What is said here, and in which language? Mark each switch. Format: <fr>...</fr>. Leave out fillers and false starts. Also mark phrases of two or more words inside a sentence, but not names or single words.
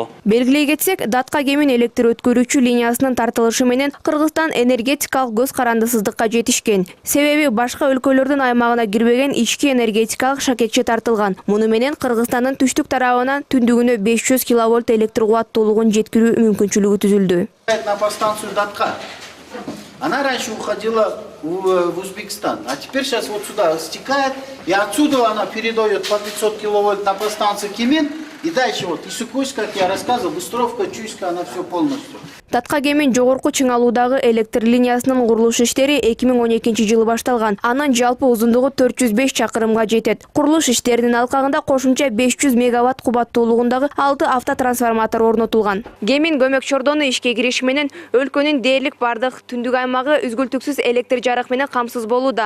<ky>Белгилей кетсек, Датка Кемин электр өткөрүүчү линиясынын тартылышы менен Кыргызстан энергетикалык көз карандысыздыкка жетишкен. Себеби башка өлкөлөрдүн аймагына кирбеген ички энергетикалык шакекче тартылган. Муну менен Кыргызстандын түштүк тарабынан түндүгүнө 500 киловольт электр кубаттуулугун жеткирүү мүмкүнчүлүгү түзүлдү.</ky> <ru>На подстанцию Датка. Она раньше уходила в Узбекистан, а теперь сейчас вот сюда стекает, и отсюда она передает по 500 киловольт на подстанцию Кемин. И дальше вот Исыкуйск, как я рассказывал, Быстровка, Чуйска, она все полностью.</ru> <ky>Датка Кемин жогорку чыңалуудагы электр линиясынын курулуш иштери 2012 жылы башталган. Анын жалпы узундугу 405 чакырымга жетет. Курулуш иштеринин алкагында кошумча 500 мегаватт кубаттуулугундагы 6 автотрансформатор орнотулган. Кемин көмөк чордону ишке кириши менен өлкөнүн дээрлик бардык түндүк аймагы үзгүлтүксүз электр жарык менен камсыз болууда.</ky>